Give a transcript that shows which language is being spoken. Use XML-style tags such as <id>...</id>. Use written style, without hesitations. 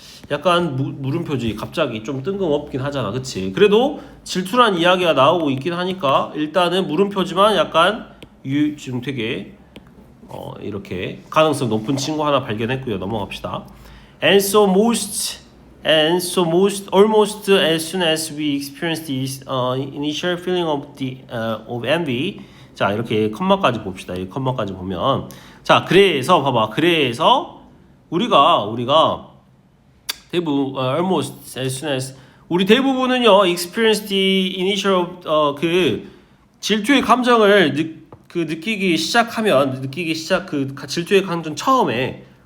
<ko>약간 물음표지 갑자기 좀 뜬금없긴 하잖아. 그치? 그래도 질투라는 이야기가 나오고 있긴 하니까 일단은 물음표지만 약간 지금 되게 이렇게 가능성 높은 친구 하나 발견했고요. 넘어갑시다.</ko> <en>And And so almost as soon as we experience the initial feeling of envy.</en> <ko>자, 이렇게 컴마까지 봅시다. 이 컴마까지 보면 자, 그래서 봐봐. 그래서 우리가 대부분</ko> <en>almost as soon as</en> <ko>우리 대부분은요</ko> <en>experience the initial</en> <ko>그 질투의 감정을 느끼기 시작하면 질투의 감정 처음에</ko>